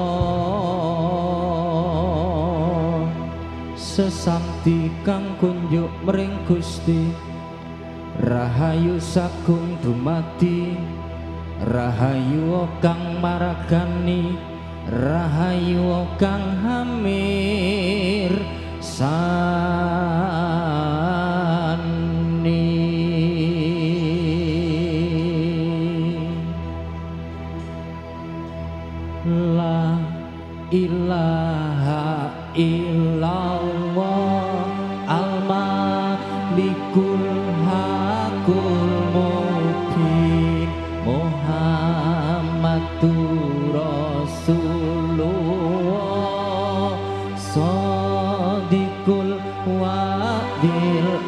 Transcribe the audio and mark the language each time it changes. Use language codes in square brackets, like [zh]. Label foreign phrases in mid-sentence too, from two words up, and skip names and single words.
[jv] sesamti kang kunjuk mring Gusti rahayu sagung dumadi rahayu kang maragani rahayu kang hamir sani la [ar] إله إلا الله الملك الحق المبين محمد رسول الله صادق الوعد